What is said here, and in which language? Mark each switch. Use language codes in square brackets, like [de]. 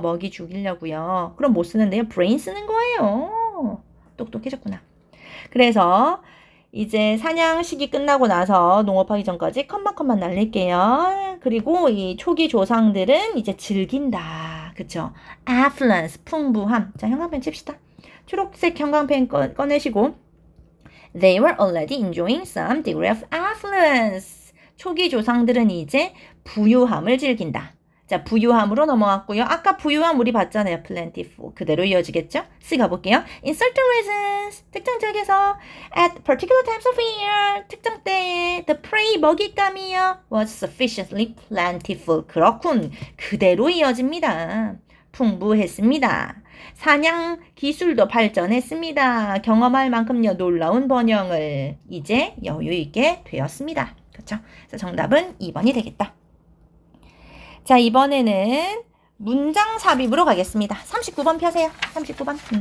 [ko] 먹이 죽이려고요. 그럼 뭐 쓰는데요? 브레인 쓰는 거예요. 똑똑해졌구나. 그래서 이제 사냥 시기 끝나고 나서 농업하기 전까지 컷만 날릴게요. 그리고 이 초기 조상들은 이제 즐긴다. 그쵸? affluence, 풍부함. 자, 형광펜 칩시다. 초록색 형광펜 꺼내시고 [en] They were already enjoying some degree of affluence. [ko] 초기 조상들은 이제 부유함을 즐긴다. 자, 부유함으로 넘어왔고요. 아까 부유함 우리 봤잖아요. plentiful. 그대로 이어지겠죠? C 가볼게요. [en] In certain reasons, [ko] 특정 지역에서 [en] at particular times of year, [ko] 특정 때에 [en] the prey, [ko] 먹잇감이요 [en] was sufficiently plentiful. [ko] 그렇군. 그대로 이어집니다. 풍부했습니다. 사냥 기술도 발전했습니다. 경험할 만큼요 놀라운 번영을 이제 여유 있게 되었습니다. 그렇죠? 그래서 정답은 2번이 되겠다. 자, 이번에는 문장 삽입으로 가겠습니다. 39번 펴세요. 39번.